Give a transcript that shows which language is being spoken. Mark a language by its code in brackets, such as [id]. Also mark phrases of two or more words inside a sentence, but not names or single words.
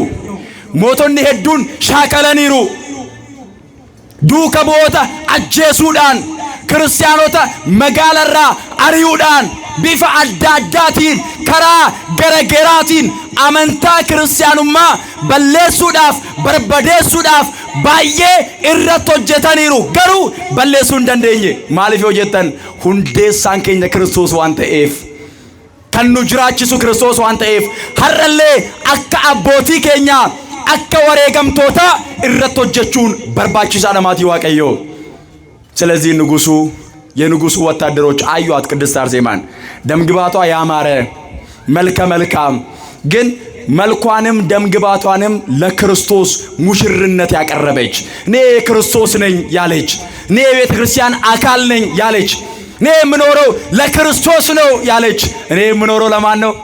[om] Mootonni hedduun shaakalaniiru. Duuka bu'oota ajjeesuudhaan, kiristaanota magaalarraa ari'uudhaan, bifa adda addaatiin, karaa garagaraatiin amantaa kiristaanummaa balleessuudhaaf, barbadeessuudhaaf baay'ee irratti hojjetaniiru. Garuu balleessuu hin dandeenye. Maaliif yoo jettan hundeessaan keenya Kiristoos waan ta'eef, kan nu jiraachisu Kiristoos waan ta'eef, har'allee akka abbootii keenyaa akka wareegamtoota irratti hojjechuun barbaachisaadha maatii Waaqayyoo። [am] ስለዚህ ንጉሱ የንጉሱ ወታደሮች አዩአት ቅድስት አርሴማን። ደምግባቷ ያማረ መልከ መልካም፣ ግን መልኳንም ደምግባቷንም ለክርስቶስ ሙሽርነት ያቀረበች፣ እኔ ክርስቶስ ነኝ ያለች፣ እኔ የቤተ ክርስቲያን አካል ነኝ ያለች፣ እኔ የምኖረው ለክርስቶስ ነው ያለች። እኔ የምኖረው ለማን ነው?